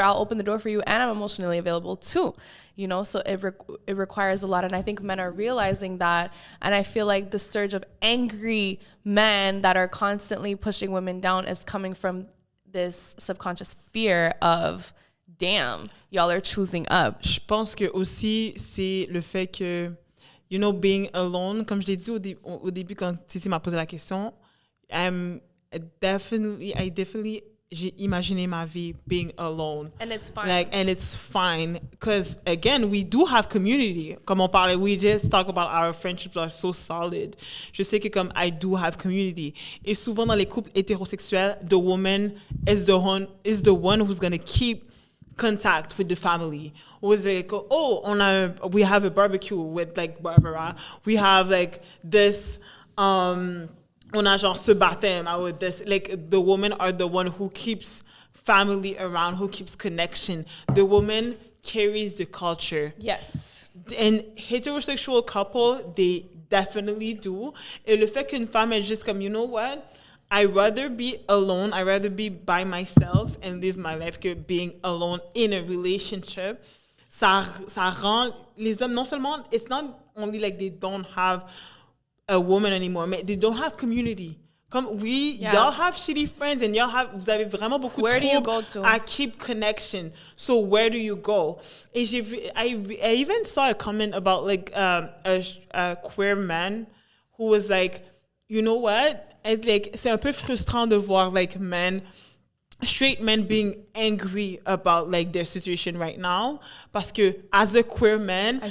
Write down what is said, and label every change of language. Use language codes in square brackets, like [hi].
[en] I'll open the door for you, and I'm emotionally available too. You know, so it requires a lot. And I think men are realizing that. And I feel like the surge of angry men that are constantly pushing women down is coming from this subconscious fear of, damn, y'all are choosing up. [fr] Je pense que aussi, c'est le fait que, you know, being alone, comme je l'ai dit au début quand Titi m'a posé la question, [en] I definitely [fr] j'ai imaginé ma vie [en] being alone. And it's fine. And it's fine. Because, again, we do have community. [fr] Comme on parlait, [en] we just talk about our friendships are so solid. [fr] Je sais que comme [en] I do have community. [fr] Et souvent dans les couples hétérosexuels, [en] the woman is the one who's going to keep contact with the family. Was like, oh, we have a barbecue with like Barbara. We have like this... [fr] on a genre ce baptême, [en] with this, like the women are the one who keeps family around, who keeps connection. The woman carries the culture. Yes. And heterosexual couple, they definitely do. [fr] Et le fait qu'une femme est juste comme, [en] you know what? I'd rather be alone, I'd rather be by myself and live my life que being alone in a relationship. [fr] Ça rend les hommes, non seulement, [en] it's not only like they don't have a woman anymore, but they don't have community. [fr] Comme [en] y'all have shitty friends and [fr] vous avez vraiment beaucoup de troubles à [en] keep connection. So where do you go? Et I even saw a comment about like a queer man who was like, you know what? [fr] C'est un peu frustrant de voir [en] like straight men being angry about like their situation right now, [fr] parce que [en] as a queer man,